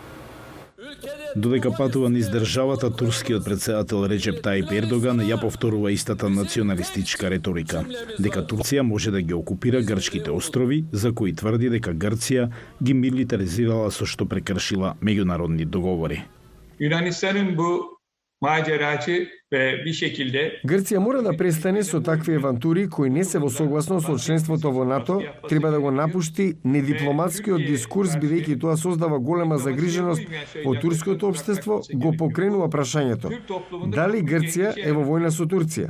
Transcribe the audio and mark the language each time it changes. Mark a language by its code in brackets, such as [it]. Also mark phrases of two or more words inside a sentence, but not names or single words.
[mk] Додека патува низ државата, турскиот председател Реджеп Тајип Ердоган ја повторува истата националистичка реторика, дека Турција може да ги окупира грчките острови, за кои тврди дека Грција ги милитаризирала со што прекршила меѓународни договори. [tr] Yunanistan'ın bu maceracı ve bir şekilde [mk] Грција мора да престане со такви авантури кои не се во согласност со членството во НАТО, треба да го напушти недипломатскиот дискурс бидејќи тоа создава голема загриженост во турското општество, го покренува прашањето дали Грција е во војна со Турција.